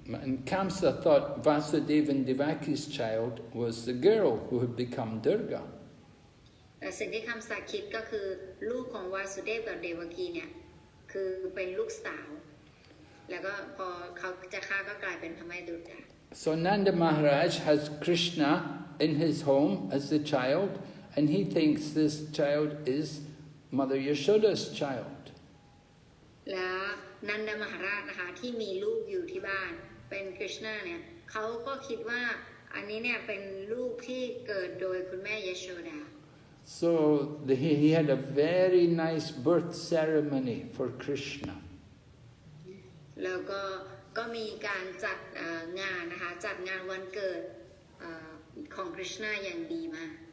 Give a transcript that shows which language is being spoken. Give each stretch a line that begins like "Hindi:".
English: And Kamsa thought Vasudeva and Devaki's child was the girl who had become Durga.
Thai: แต่สิ่งที่คำสาคิดก็คือลูกของวาสุเดฟกับเดวกีเนี่ยคือเป็นลูกสาวแล้วก็พอเขาจะฆ่าก็กลายเป็นพระแม่ดุร์กา
English: So Nanda Maharaj has Krishna in his home as the child, and he thinks this child is Mother Yashoda's child.
Thai: แล้วนันดามหาราชนะคะที่มีลูกอยู่ที่บ้านเป็นคริชนาเนี่ยเขาก็คิดว่าอันนี้เนี่ยเป็นลูกที่เกิดโดยคุณแม่ยโสดา
English: So he had a very nice birth ceremony for Krishna.
Thai: แล้วก็มีการจัดงานนะคะจัดงานวันเกิดของคริชนาอย่างดีมาก